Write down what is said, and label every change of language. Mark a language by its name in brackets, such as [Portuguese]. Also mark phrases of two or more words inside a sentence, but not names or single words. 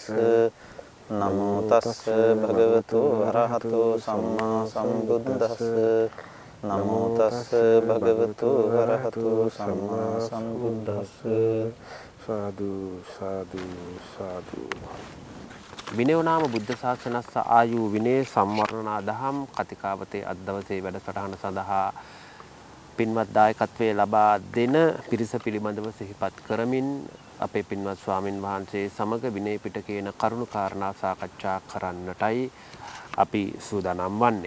[Pali] නමෝ තස්ස භගවතු වරහතු සම්මා සම්බුද්දස්ස නමෝ තස්ස භගවතු වරහතු සම්මා සම්බුද්දස්ස සාදු සාදු සාදු. විනයෝනාම බුද්ධ ශාසනස්ස ආයු [Sinhala] විනය සම්වර්ණනා දහම් කතිකාවතේ අද දවසේ වැඩසටහන සඳහා පින්වත් දායකත්වයේ ලබා දෙන පිරිස පිළිබඳව සිහිපත් කරමින් අපේ පින්වත් ස්වාමින් වහන්සේ සමග විනය පිටකේන කරුණු කාරණා සාකච්ඡා කරන්නටයි අපි සූදානම් වන්නේ.